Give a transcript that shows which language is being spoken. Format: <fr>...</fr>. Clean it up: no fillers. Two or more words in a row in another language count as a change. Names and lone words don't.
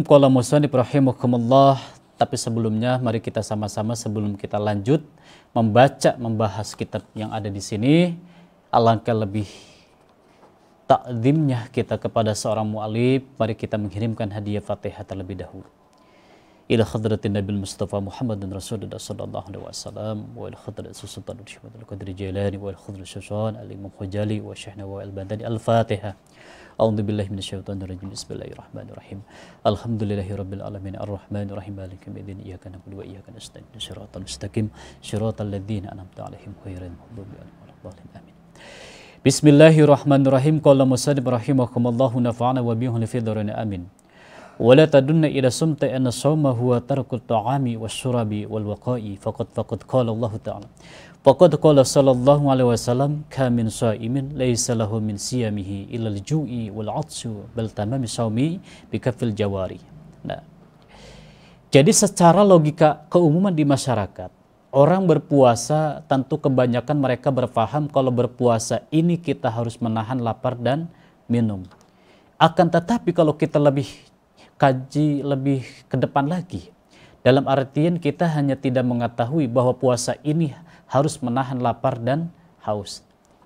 <ar>قال المصنف رحمكم الله.</ar> <id>Tapi sebelumnya mari kita sama-sama sebelum kita lanjut membahas kitab yang ada di sini, alangkah lebih takzimnya kita kepada seorang mu'alif. Mari kita mengirimkan hadiah Fatihah terlebih dahulu.</id> <ar>إلى حضرة النبي المصطفى محمد رسول الله صلى الله عليه وسلم وإلى حضرة سلطان شهيد القادري الجيلاني وإلى حضرة سلطان الإمام خجالي وشيخ نووي البنتاني. الفاتحة. أعوذ بالله من الشيطان الرجيم. بسم الله الرحمن الرحيم. الحمد لله رب العالمين الرحمن الرحيم مالك يوم الدين إياك نعبد وإياك نستعين الصراط المستقيم صراط الذين أنعمت عليهم غير المغضوب عليهم ولا الضالين. Amin. Bismillahirrahmanirrahim. قال المصنف رحمكم الله نفعنا وبه في الدارين آمين. ولا تظنن أن الصوم هو ترك الطعام والشراب والوقاع فقد قال الله تعالى فقد قال صلى الله عليه وسلم كم من صائم ليس له من صيامه إلا الجوع والعطش بل تمام الصوم بكف الجوارح.</ar> <id>Nah, jadi secara logika keumuman di masyarakat, orang berpuasa tentu kebanyakan mereka berpaham kalau berpuasa ini kita harus menahan lapar dan minum. Akan tetapi kalau kita lebih kaji lebih ke depan lagi, dalam artian kita hanya tidak mengetahui bahwa puasa ini harus menahan lapar dan haus.</id>